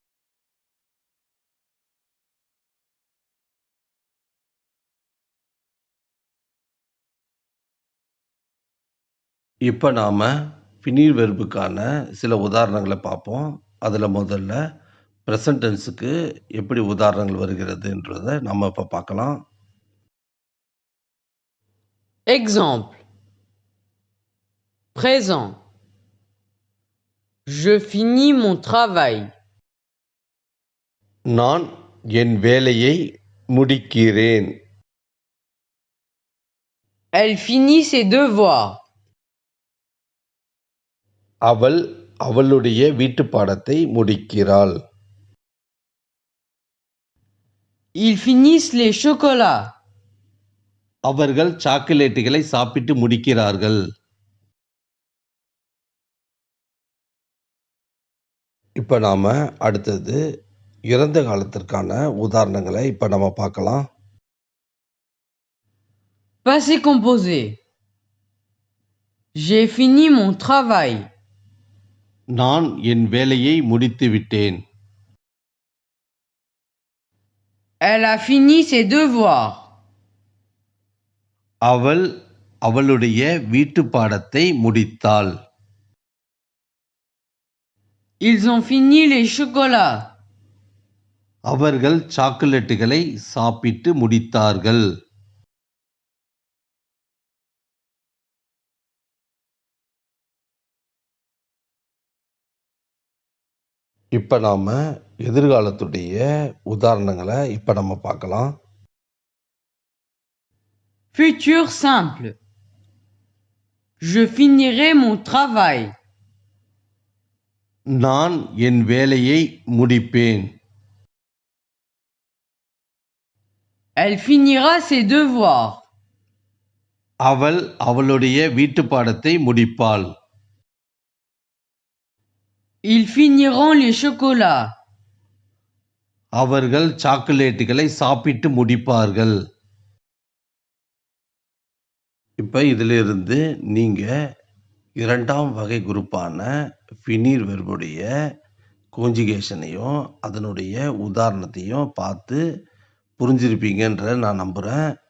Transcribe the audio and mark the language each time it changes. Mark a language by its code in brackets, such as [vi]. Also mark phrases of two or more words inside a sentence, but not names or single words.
[ta] இப்ப நாம ஃபினீர் வெர்புக்கான சில உதாரணங்கள பார்ப்போம். அதுல முதல்ல [en] present tense [ta] எப்படி உதாரணங்கள் வருகிறதுன்றத நம்ம இப்ப பார்க்கலாம். [fr] Exemple. Présent. Je finis mon travail. [ta] நான் என் வேலையை முடிக்கிறேன். [fr] Elle finit ses devoirs. [ta] அவள் அவளுடைய வீட்டுப் பாடத்தை முடிக்கிறாள். [fr] Ils finissent les chocolats. [ta] அவர்கள் சாக்லேட்டுகளை சாப்பிட்டு முடிக்கிறார்கள். இப்ப நாம அடுத்தது இறந்த காலத்திற்கான உதாரணங்களை இப்ப நம்ம பார்க்கலாம். [fr] Passé composé. J'ai fini mon travail. [ta] நான் என் வேலையை முடித்து விட்டேன். [fr] Elle a fini ses devoirs. [ta] அவள் அவளுடைய வீட்டுப் பாடத்தை முடித்தாள். [fr] Ils ont fini les chocolats. [ta] அவர்கள் சாக்லேட்டுகளை சாப்பிட்டு முடித்தார்கள். இப்ப நாம எதிர்காலத்துடைய உதாரணங்களை இப்ப நம்ம பார்க்கலாம். [fr] Futur simple. Je finirai mon travail. [ta] நான் என் வேலையை முடிப்பேன். [fr] Elle finira ses devoirs. [ta] அவள் அவளுடைய வீட்டுப் பாடத்தை முடிப்பாள். [fr] Ils finiront les chocolats. [ta] அவர்கள் சாக்லேட்டுகளை சாப்பிட்டு முடிப்பார்கள். இப்ப இதிலிருந்து நீங்க இரண்டாம் வகை குரூப்பான ஃபினீர் வெர்புடைய கான்ஜுகேஷனையும் அதனுடைய உதாரணத்தையும் பார்த்து புரிஞ்சிருப்பீங்கன்ற நான் நம்புறேன்.